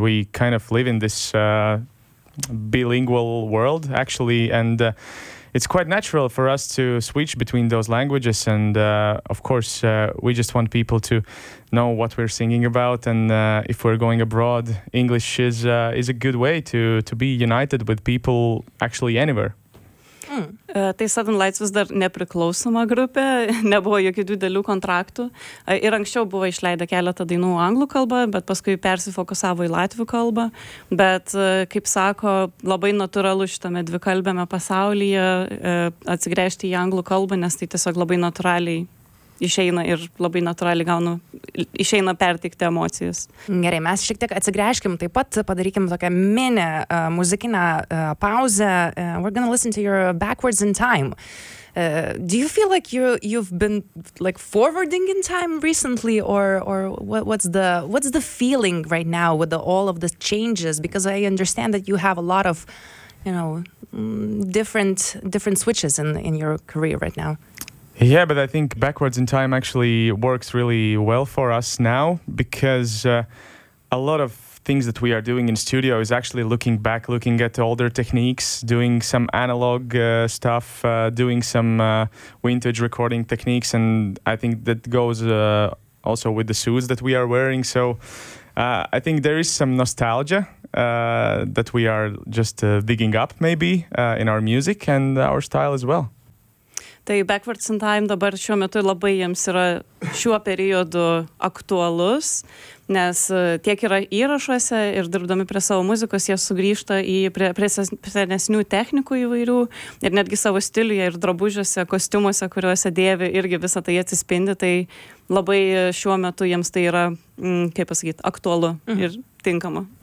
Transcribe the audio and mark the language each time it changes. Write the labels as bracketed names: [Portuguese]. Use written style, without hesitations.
[English] We kind of live in this bilingual world, actually, and it's quite natural for us to switch between those languages, and of course, we just want people to know what we're singing about, and if we're going abroad, English is a good way to be united with people actually anywhere. [Lithuanian] Tai Sudden Lights vis dar nepriklausoma grupė, nebuvo jokių didelių kontraktų. Ir anksčiau buvo išleidę keletą dainų anglų kalbą, bet paskui persifokusavo į latvių kalbą. Bet, kaip sako, labai natūralu šitame dvikalbėme pasaulyje atsigręžti į anglų kalbą, nes tai tiesiog labai natūraliai išeina ir labai natūraliai išeina perteikti emocijas. Gerai, mes šiek tiek atsigręžkim, taip pat padarykim tokią mini muzikinę pauzę. [English] We're gonna listen to your Backwards in Time. Do you feel like you've been like forwarding in time recently, or what's the feeling right now with all of the changes? Because I understand that you have a lot of, different switches in your career right now. Yeah, but I think Backwards in Time actually works really well for us now, because a lot of things that we are doing in studio is actually looking back, looking at older techniques, doing some analog stuff, doing some vintage recording techniques, and I think that goes also with the suits that we are wearing. So I think there is some nostalgia that we are just digging up maybe in our music and our style as well. [Lithuanian] Tai Backwards in Time dabar šiuo metu labai jiems yra šiuo periodu aktualus, nes tiek yra įrašuose ir dirbdami prie savo muzikos, jie sugrįžta į prie senesnių technikų įvairių ir netgi savo stiliuje ir drabužiuose, kostiumuose, kuriuose dėvi, irgi visą tai atsispindi, tai labai šiuo metu jiems tai yra, kaip pasakyti, aktualu ir tinkama.